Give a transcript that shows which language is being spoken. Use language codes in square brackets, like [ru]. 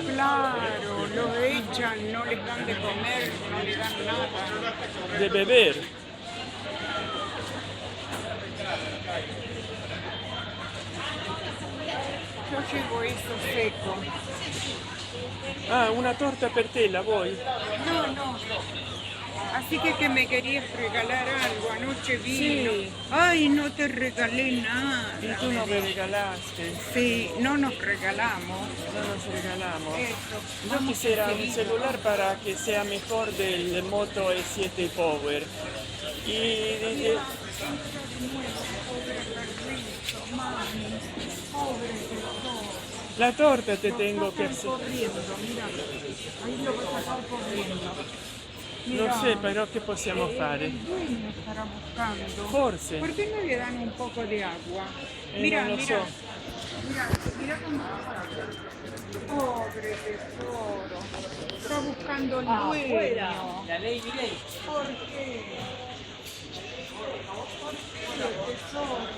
[es] Claro, lo echan, no les dan de comer, no les dan nada. De beber. Yo llevo eso seco. [it] Ah, una torta per te, la vuoi? [es] No, no. Así que me querías regalar algo, anoche vino. Sí. Ay, no te regalé nada. [it] E tu non [es] me regalaste. Sí, no nos regalamos. No nos regalamos. Eso. Yo quisiera un celular para que sea mejor del Moto E7 Power. Y la torta te tengo que hacer. Corriendo, mira. Ahí lo vas a sacar corriendo. [it] Non so, però che possiamo fare? [es] El dueño estará buscando. [it] Forse. [es] ¿Por qué no le dan un poco de agua? [it] Non [es] Mira, lo mira. [it] so. [es] Mira, mira cómo pobre tesoro. Está buscando el dueño. La ley Milei. ¿Por qué? ¿Por qué, tesoro?